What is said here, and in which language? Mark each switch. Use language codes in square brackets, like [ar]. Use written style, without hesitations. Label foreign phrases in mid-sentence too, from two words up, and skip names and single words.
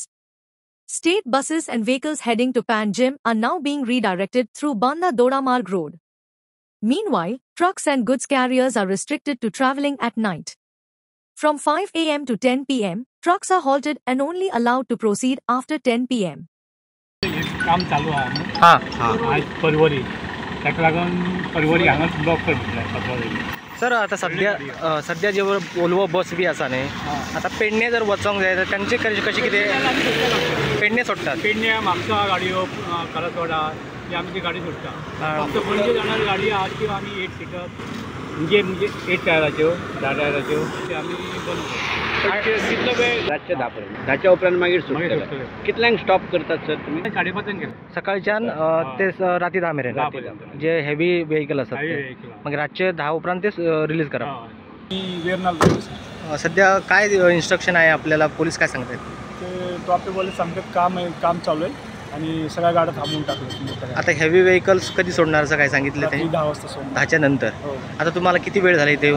[en] State buses and vehicles heading to Panjim are now being redirected through Banda Dodamarg Road. Meanwhile, trucks and goods carriers are restricted to traveling at night. From 5 a.m. to 10 p.m., trucks are halted and only allowed to proceed after 10 p.m. [kok] काम चालू आहे आज परवरी त्याक लागून परवरी हांगा ब्लॉक करतले सर आता सध्या जे वोल्वो बस बी आसा न्ही आता पेडणे जर वचोंक जाय तर तांचे कशें कितें पेडणे सोडटात पेडणे म्हापसा गाडयो करसवाडा ही आमची गाडी सोडटा फक्त पणजे जाणारी गाडी आहा किंवा आमी 8 सीटर म्हणजे 8 टायराच्यो 10 टायराच्यो ते आमी बंद कितलो वेळ रातचे 10 पर्यंत 10च्या उपरांत मागीर सुटतले कितल्यांक स्टॉप करतात सर तुम्ही 5:30 गेले सकाळच्यान ते राती 10 मेरेन जे [en] heavy vehicle [kok] आसात ते मग रातचे 10 उपरांत ते रिलीज करा [mr] सध्या काय इन्स्ट्रक्शन आहे आपल्याला पोलीस काय सांगतात ते ट्रॅफिक पोलीस सांगतात काम चालू आहे आणि सगळ्या गाड्या थांबवून टाकल्या आता [en] heavy vehicles [mr] कधी सोडणार असं काय सांगितलं ते 10 वाजता सोडणार 10च्या नंतर आता तुम्हाला किती वेळ झाला इथे येऊन